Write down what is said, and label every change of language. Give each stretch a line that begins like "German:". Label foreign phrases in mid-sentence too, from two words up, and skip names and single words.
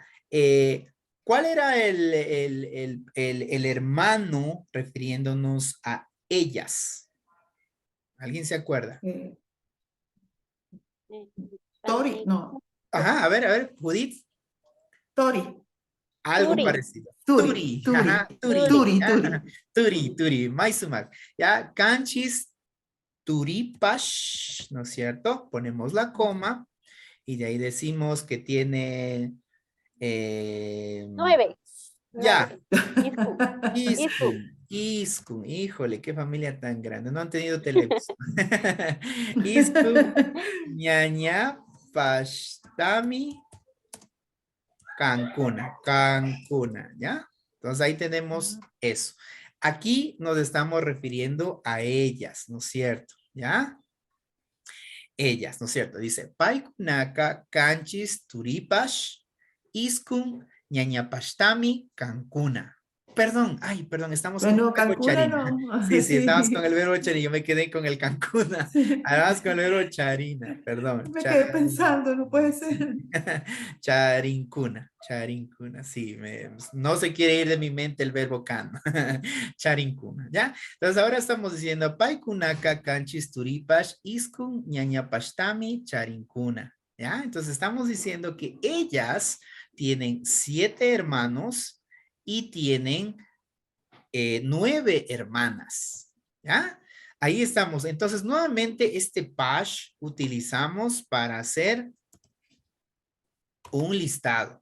Spanish: ¿Cuál era el hermano refiriéndonos a ellas? ¿Alguien se acuerda? Tori, no, Ajá, a ver, Judith. Tori, Algo Turi. parecido. Turi, Turi, Turi, ajá, Turi. Turi, Ya, Turi.
Quechua: ajá, Turi, Turi, Maisumak. Ya, Canchis, Turipash,
Spanish: ¿no es cierto? Ponemos la coma y de ahí decimos que tiene, eh, 9. ya,
Quechua: 9. Iscu. Iscu.
Spanish: Iskun, híjole, qué familia tan grande, no han tenido televisión.
Quechua: Iskun, ñaña, pashtami, Cancuna,
Spanish: ¿ya? Entonces ahí tenemos eso. Aquí nos estamos refiriendo a ellas, ¿no es cierto? ¿Ya? Ellas, ¿no es cierto? Dice,
Quechua: Paikunaka, Canchis, Turipash, Iskun, Ñañapashtami, Cancuna.
Spanish: Perdón, ay, perdón, estamos con Bueno, el verbo Cancún charina. no, Sí, sí, estamos con sí, el verbo charina. Yo me quedé con el Cancuna. sí. Ahora vamos con el verbo charina, perdón. Me quedé pensando, no puede ser.
Quechua: Charincuna, charincuna,
Spanish: sí, no se quiere ir de mi mente el verbo can.
Quechua: Charincuna, ¿ya?
Spanish: Entonces ahora estamos diciendo
Quechua: paikunaka, canchis, turipash, iskun, ñañapashtami, charincuna, ¿ya?
Spanish: Entonces estamos diciendo que ellas tienen 7 hermanos y tienen 9 hermanas, ¿ya? Ahí estamos. Entonces, nuevamente, este pash utilizamos para hacer un listado.